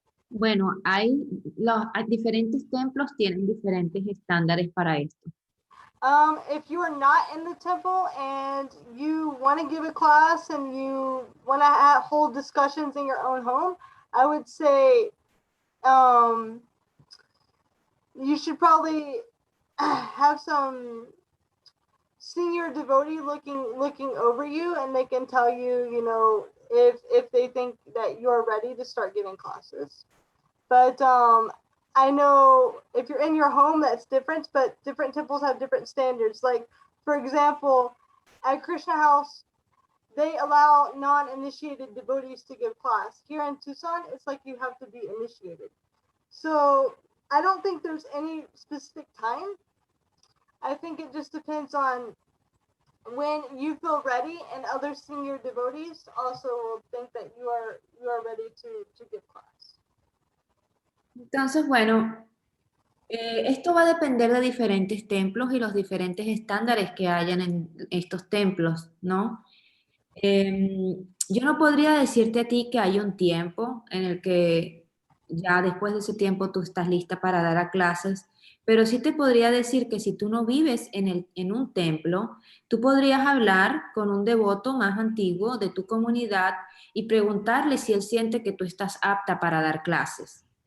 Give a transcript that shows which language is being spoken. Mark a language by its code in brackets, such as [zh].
[es] Bueno, diferentes templos tienen diferentes estándares para esto. [en] If you are not in the temple and you want to give a class and you want to hold discussions in your own home, I would say you should probably have some senior devotee looking over you, and they can tell you, if they think that you're ready to start giving classes. But I know if you're in your home, that's different, but different temples have different standards. Like, for example, at Krishna House, they allow non-initiated devotees to give class. Here in Tucson, it's like you have to be initiated. So I don't think there's any specific time. I think it just depends on when you feel ready, and other senior devotees also think that you are ready to give class. [es] Entonces, bueno, esto va a depender de diferentes templos y los diferentes estándares que hayan en estos templos, ¿no? Yo no podría decirte a ti que hay un tiempo en el que ya después de ese tiempo tú estás lista para dar a clases, pero sí te podría decir que si tú no vives en un templo, tú podrías hablar con un devoto más antiguo de tu comunidad y preguntarle si él siente que tú estás apta para dar clases.